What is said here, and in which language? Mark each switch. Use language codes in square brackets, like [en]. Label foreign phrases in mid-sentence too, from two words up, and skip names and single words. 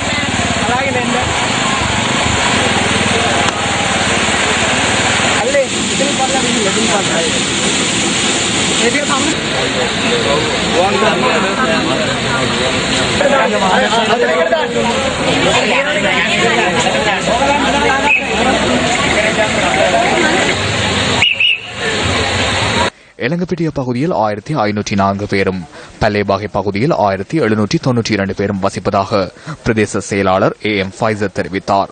[si] බලාගෙන එන්න. අල්ලේ ඉතින් පල්ලා මෙන්න ඉතින් පල්ලා. මේක තමයි. [ta] எலங்கப்பிட்டிய பகுதியில் 1,504 பேரும், பல்லேபாகை பகுதியில் 1,792 பேரும் வசிப்பதாக பிரதேச செயலாளர் AM ஃபைசர் தெரிவித்தார்.